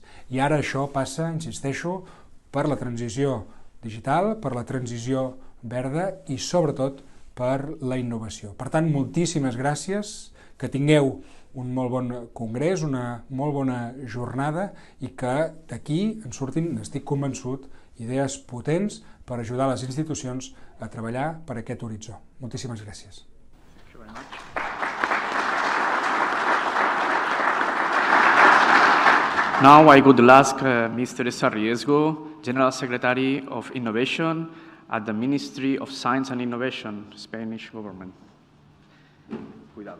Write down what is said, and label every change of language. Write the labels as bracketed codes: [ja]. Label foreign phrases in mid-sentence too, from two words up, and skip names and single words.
[ca] I ara això passa, insisteixo, per la transició digital, per la transició verda i, sobretot, per la innovació. Per tant, moltíssimes gràcies, que tingueu un molt bon congrés, una molt bona jornada i que d'aquí en surtin, n'estic convençut, idees potents per ajudar les institucions a treballar per aquest horitzó. Moltíssimes gràcies. [en] Now I would ask Mr. Sarriesgo, General Secretary of Innovation at the Ministry of Science and Innovation, Spanish government. Cuidado.